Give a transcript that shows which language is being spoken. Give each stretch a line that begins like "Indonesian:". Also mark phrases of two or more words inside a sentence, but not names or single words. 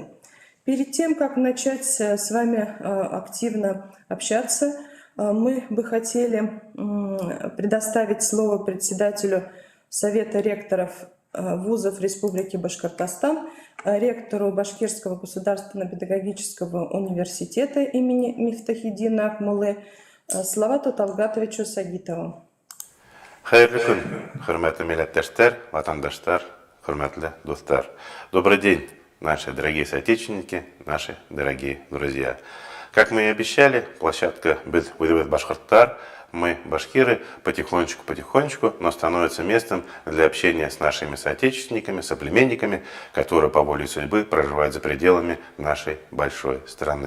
Russian: Перед тем, как начать с вами активно общаться, мы бы хотели предоставить слово председателю Совета ректоров вузов Республики Башкортостан, ректору Башкирского государственного педагогического университета имени Мифтахиддина Акмуллы Салавату Талгатовичу Сагитову.
Bashkir: Хайырлы күн, хөрмәтле милләттәштәр, ватандаштар, хөрмәтле дуслар.
Russian: Добрый день, наши дорогие соотечественники, наши дорогие друзья. Как мы и обещали, площадка «Біз Башкорттар», мы, башкиры, потихонечку, но становится местом для общения с нашими соотечественниками, соплеменниками, которые по воле судьбы проживают за пределами нашей большой страны.